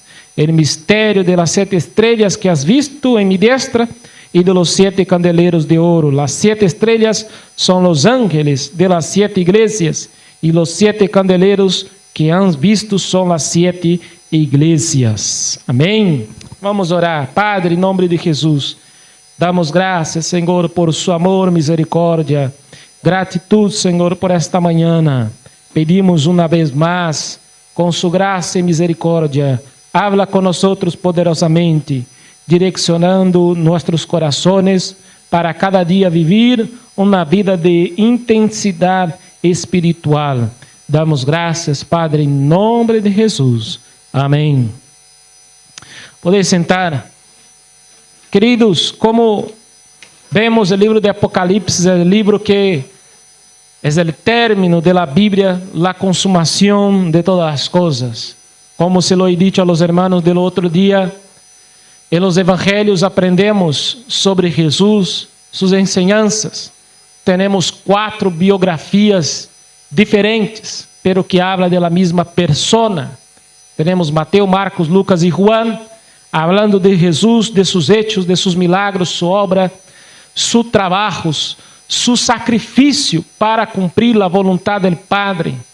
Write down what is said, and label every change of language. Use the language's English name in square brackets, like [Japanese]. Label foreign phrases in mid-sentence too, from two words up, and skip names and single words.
[Spanish] El misterio de las 7 estrellas que has visto en mi diestra, y de los 7 candeleros de oro. Las 7 estrellas son los ángeles de las 7 iglesias, y los 7 candeleros que has visto son las 7 iglesias. [Portuguese] Amém? Vamos orar. Padre, em nome de Jesus, damos graças, Senhor, por [Spanish] su amor, [Portuguese] misericórdia. Gratitud, Senhor, por esta manhã. Pedimos uma vez mais, com su graça e misericórdia, [Spanish] habla con nosotros poderosamente, direccionando nuestros corazones para cada día vivir una vida de intensidad espiritual. [Portuguese] Damos graças, Padre, em nome de Jesus. [Spanish] Amém. Podéis sentar. [Portuguese] Queridos, como vemos, o livro de Apocalipse é o livro que é o término [Spanish] de la Bíblia, la [Portuguese] consumação de todas as coisas. [Spanish] Como se lo he dicho a los hermanos del otro día, en los evangelios aprendemos sobre Jesús, sus enseñanzas. Tenemos 4 biografías diferentes, pero que hablan de la misma persona. Tenemos Mateo, Marcos, Lucas y Juan, hablando de Jesús, de sus hechos, de sus milagros, su obra, sus trabajos, su sacrificio para cumprir la voluntad del Padre.